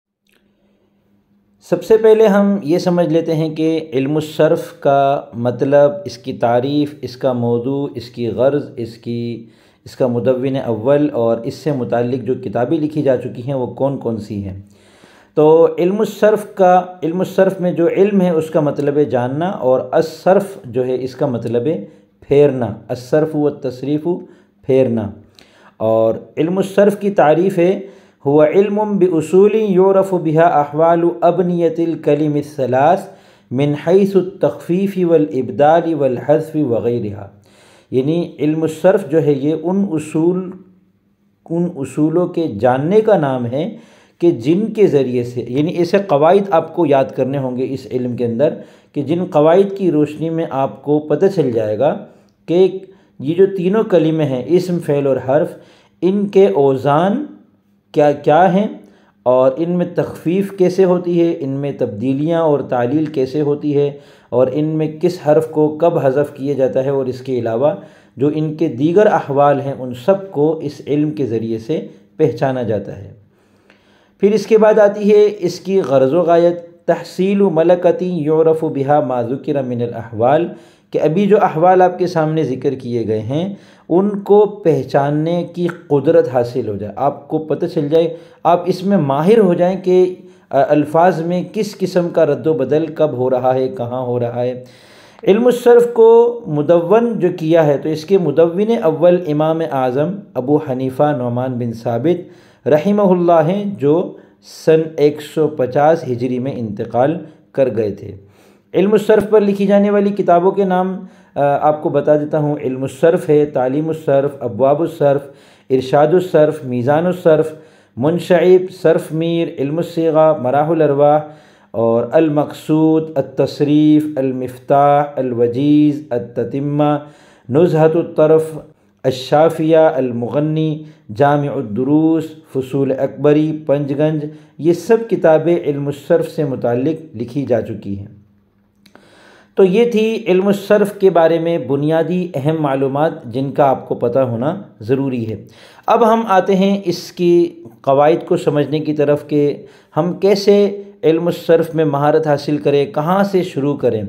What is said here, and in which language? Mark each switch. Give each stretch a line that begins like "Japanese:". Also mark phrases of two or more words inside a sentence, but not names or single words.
Hindi: सबसे पहले हम ये समझ लेते हैं कि इल्मुस सर्फ़ का मतलब, इसकी तारीफ़, इसका मौजू, इसकी गर्ज़, इसका मुदव्विन अव्वल और इससे मुताल्लिक़ जो किताबें लिखी जा चुकी हैं वो कौन कौन सी हैं। तो इल्मुस्सर्फ़ में जो इल्म है उसका मतलब है जानना, और अस्सर्फ़ जो है इसका मतलब है फेरना।
Arabic: الصرف والتصريف
Hindi: फेरना। और इल्मुस्सर्फ़ की तारीफ़ है
Arabic: هو علم بأصول يعرف بها أحوال أبنية الكلم الثلاث من حيث التخفيف والإبدال والحذف وغيرها.
Hindi: यानी इल्मुस्सर्फ़ जो है ये उन उसूलों के जानने का नाम है कि जिनके ज़रिए से, यानी ऐसे क़वाइद आपको याद करने होंगे इस इल्म के अंदर कि जिन क़वाइद की रोशनी में आपको पता चल जाएगा कि ये जो तीनों कलिमे हैं इस्म, फ़ेल और हर्फ, इनके औज़ान क्या क्या हैं और इनमें तख़फ़ीफ़ कैसे होती है, इनमें तब्दीलियाँ और तालील कैसे होती है, और इनमें किस हर्फ को कब हज़फ़ किया जाता है, और इसके अलावा जो इनके दीगर अहवाल हैं उन सब को इस इल्म के ज़रिए से पहचाना जाता है। फिर इसके बाद आती है इसकी ग़र्ज़ व गायत,
Arabic: تحصيل ملكة يعرف بها ما ذكر من الأحوال,
Hindi: कि अभी जो अहवाल आपके सामने ज़िक्र किए गए हैं उनको पहचानने की क़ुदरत हासिल हो जाए, आपको पता चल जाए, आप इसमें माहिर हो जाएं कि अल्फाज में किस किस्म का रद्द बदल कब हो रहा है, कहाँ हो रहा है। इल्मुस्सर्फ़ को मुदव्वन जो किया है तो इसके मुदव्विन अव्वल इमाम आज़म अबू हनीफ़ा नुअमान बिन साबित रहिमहुल्लाह हैं, जो सन 150 हिजरी में इंतकाल कर गए थे। इल्मुस्सर्फ़ पर लिखी जाने वाली किताबों के नाम आपको बता देता हूँ। इल्मुस्सर्फ़ है, तालीमुस्सर्फ़, अब्वाबुस्सर्फ़, इरशादुस्सर्फ़, मीज़ानुस्सर्फ़, मुनशइब, सर्फ़ मीर, इल्मुस्सिग़ा, मराहुल अरवाह और अल-मक़सूद, अत-तसरीफ़, अल-मिफ़्ताह, अल-वजीज़, अत-ततिम्मा, नुज़हतुत-तरफ़, अश-शाफ़िया, अल-मुग़न्नी, जामिउद-दुरूस, फ़ुसूल अकबरी, पंजगंज, ये सब किताबें इल्मुस्सर्फ़ से मुताल्लिक़ लिखी जा चुकी हैं। तो ये थी इल्मुस्सर्फ़ के बारे में बुनियादी अहम मालूमात जिनका आपको पता होना ज़रूरी है। अब हम आते हैं इसकी क़वाइद को समझने की तरफ कि हम कैसे इल्मुस्सर्फ़ में महारत हासिल करें, कहाँ से शुरू करें।